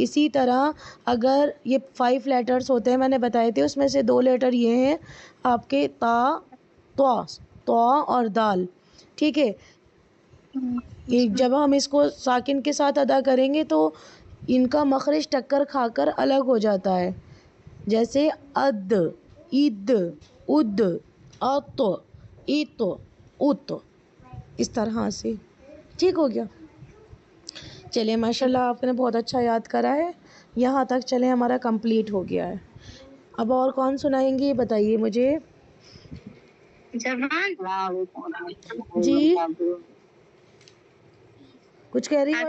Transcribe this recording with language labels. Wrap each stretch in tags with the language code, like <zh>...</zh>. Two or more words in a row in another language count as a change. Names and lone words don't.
<ur>اسی طرح اگر یہ 5 لیٹرز ہوتے ہیں میں نے بتائے تھے، اس میں سے 2 لیٹر یہ ہیں آپ کے تا طوا اور دال. ٹھیک ہے، جب ہم اس کو ساکن کے ساتھ ادا کریں گے تو ان کا مخرج ٹکر کھا کر الگ ہو جاتا ہے، جیسے اد اد اد ات ات ات، اس طرح سے. ٹھیک ہو گیا. چلے ماشاء اللہ آپ نے بہت اچھا یاد کرا ہے. یہاں تک چلے ہمارا کمپلیٹ ہو گیا ہے. اب اور کون سنائیں گے یہ بتائیے مجھے. زبان جی کچھ کہہ رہی ہو؟</ur>